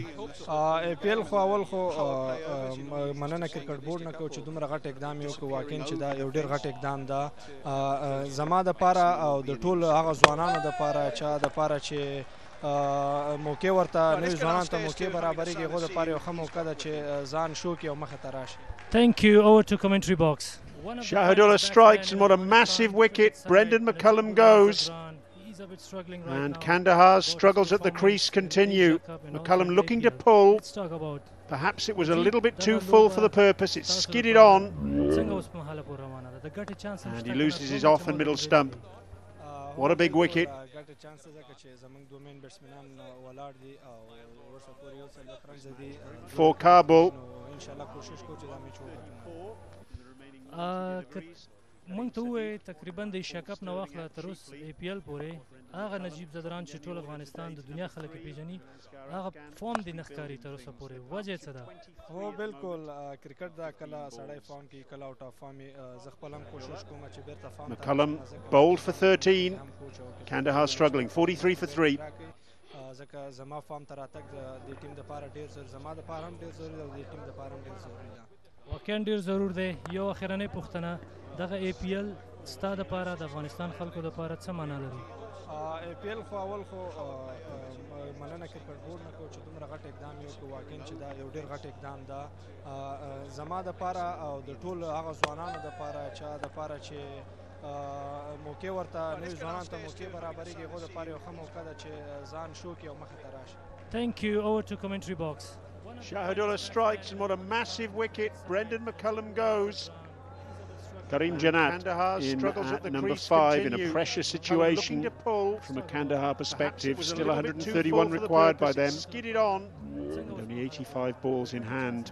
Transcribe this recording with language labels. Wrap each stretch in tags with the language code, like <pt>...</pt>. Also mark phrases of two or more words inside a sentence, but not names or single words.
<ps>ای پی ایل خو اول خو مننه کرکټ بورډ نه کوو چې دومره غټ اقدام یې وکړو واقعا چې دا یو ډېر غټ اقدام ده زما دپاره او د ټول هغه ځوانانو دپاره چا دپاره چې موقع ورته نوي ځوانانو ته موقع برابرېږي هغو دپاره یو ښه موقع ده چې ځان شو کړي او مخې ته راشي</ps> <en>Thank you. Over to commentary box. Shahidullah strikes, and what a massive wicket. Brendan McCullum goes. And Kandahar's struggles at the crease continue. McCullum looking to pull. Perhaps it was a little bit too full for the purpose. It skidded on. And he loses his off and middle stump. What a big wicket. For Kabul.</en> <ps>مونږ ته ووایې تقریبا د ایشیا کپ نه واخله تر اوس ای پی ایل پورې هغه نجیب زدران چې ټول افغانستان د دنیا خلک یې پیژني هغه فارم دی نه ښکاري تر اوسه پورې وجه یې څه ده هو بالکل کرکټ دا کله سړی فارم کې کله</ps> <en>out of form</en> <ps>زه خپل هم کوشش کوم چې بیرته فارم</ps> <en>McCullum bowled for 13. Kandahar struggling, 43 for 3.</en> <ps>ځکه زما فارم ته راتګ د ټیم دپاره ډېر ضروري زما دپاره هم ډېر ضروري ده او د ټیم دپاره هم ډېر ضروري ده واقعا ډیر ضرور دی یو اخرنۍ پوښتنه دغه ای پی ایل ستا دپاره د افغانستان خلکو دپاره څه معنا لري؟ ای پی ایل خو اول خو مننه کرکټ بورډ نه کوو چې دومره غټ اقدام یې وکړو واقعا چې دا یو ډېر غټ اقدام ده زما دپاره او د ټول هغه ځوانانو دپاره چا دپاره چې موقع ورته نوي ځوانانو ته موقع برابرېږي هغو دپاره یو ښه موقع ده چې ځان شو کړي او مخې ته راشي.</ps> <en>Thank you. Over to commentary box. Shahidullah strikes, and what a massive wicket. Brendan McCullum goes. Karim Janat struggles at number 5 in a pressure situation from a Kandahar perspective. Still 131 required by them. And only 85 balls in hand.</en>